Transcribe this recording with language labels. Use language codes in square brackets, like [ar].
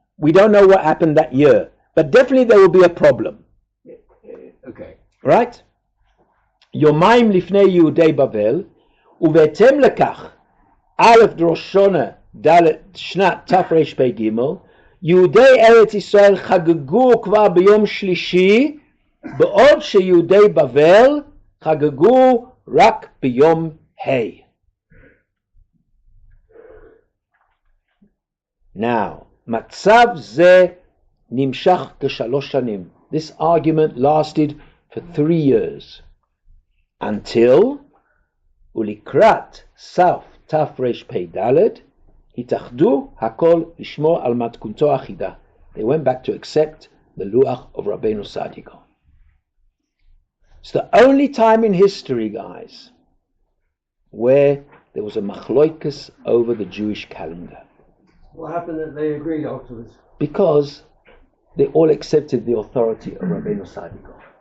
[en] We don't know what happened that year, but definitely there will be a problem. Okay. Right? [he] יומיים לפני יהודי בבל, ובהתאם לכך, א' ראש שונה ד' שנת תרפ"ג, יהודי ארץ ישראל חגגו כבר ביום שלישי, בעוד שיהודי בבל חגגו רק ביום ה'. [en] Now, [he] מצב זה נמשך כ3 שנים. [en] This argument lasted for 3 years. Until [he] ולקראת סוף תרפ"ד התאחדו הכל לשמור על מתכונתו אחידה. [en] They went back to accept the luach of Rabbeinu Saadya Gaon. It's the only time in history, guys, where there was a machloikas over the Jewish calendar. What happened that they agreed afterwards? Because they all accepted the authority of Rabbeinu Saadya Gaon.